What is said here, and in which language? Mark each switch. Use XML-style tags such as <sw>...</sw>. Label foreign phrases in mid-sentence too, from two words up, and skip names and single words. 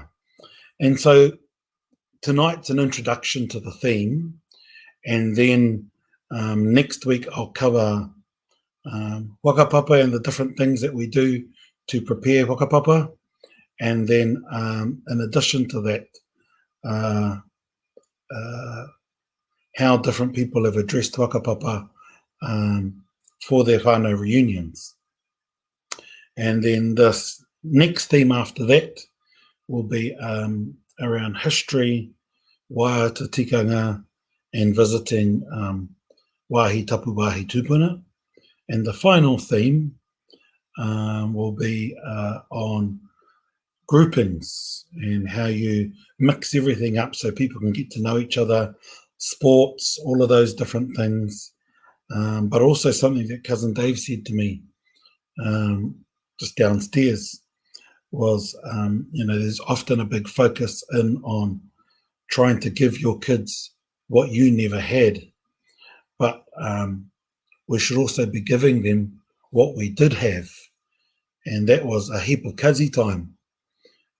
<en>And so tonight's an introduction to the theme, and then next week I'll cover whakapapa and the different things that we do to prepare whakapapa, and then in addition to that, how different people have addressed whakapapa for their whānau reunions. And then this next theme after that will be around history,</en> <mi>waiata tikanga,</mi> <en>and visiting</en> <mi>wāhi tapu wāhi tūpuna.</mi> <en>And the final theme will be on groupings and how you mix everything up so people can get to know each other, sports, all of those different things. But also something that cousin Dave said to me just downstairs was, there's often a big focus on trying to give your kids what you never had, but we should also be giving them what we did have, and that was a heap of kazi time.</en>